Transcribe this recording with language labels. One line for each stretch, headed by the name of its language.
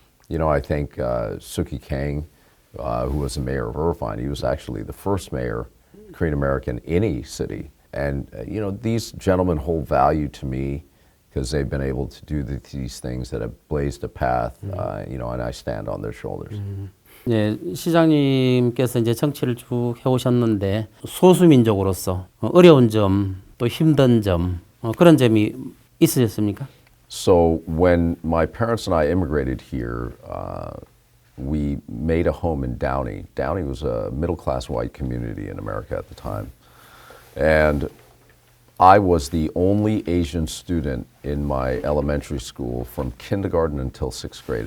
English: You know, I think Suki Kang, who was the mayor of Irvine, he was actually the first mayor, Korean American, in any city. And, you know, these gentlemen hold value to me because they've been able to do these things that have blazed a path, you know, and I stand on their shoulders.
Korean: 네, 시장님께서 이제 정치를 쭉 해오셨는데 소수민족으로서 어려운 점, 또 힘든 점 그런 점이 있으셨습니까?
English: So when my parents and I immigrated here, we made a home in Downey. Downey was a middle-class white community in America at the time. And I was the only Asian student in my elementary school from kindergarten until 6th grade.